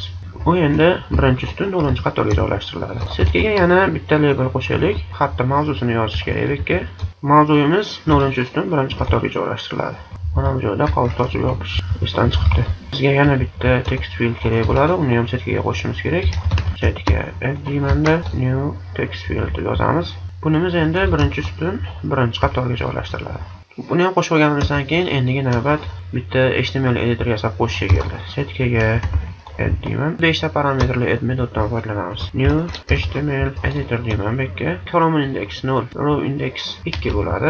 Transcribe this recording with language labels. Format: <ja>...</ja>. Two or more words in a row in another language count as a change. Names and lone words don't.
<uz>U endi 1-ustun 0-qatorga joylashtiriladi. Setkaga yana bitta label qo'shaylik. Xatda mavzusini yozish kerak. Mavzuyimiz 0-ustun 1-qatorga joylashtiriladi. Mana bu joyda qovus ochib yopish esdan chiqibdi. Bizga yana bitta</uz> <en>text field</en> <uz>kerak bo'ladi. Uni ham setkaga qo'shishimiz kerak. Setga</uz> <en>new text field</en> <uz>deb yozamiz. Bunimiz endi 1-ustun 1-qatorga joylashtiriladi. Buni ham qo'shib olganimizdan keyin endigi navbat bitta</uz> <en>HTML editor</en> <uz>yasab qo'shishga keldi. Setkaga add deyman. 5 ta parametrli add metoddan foydalanamiz.</uz> <en>New HTML editor deyman. Bekka column index 0, row index 2 bo'ladi.</en>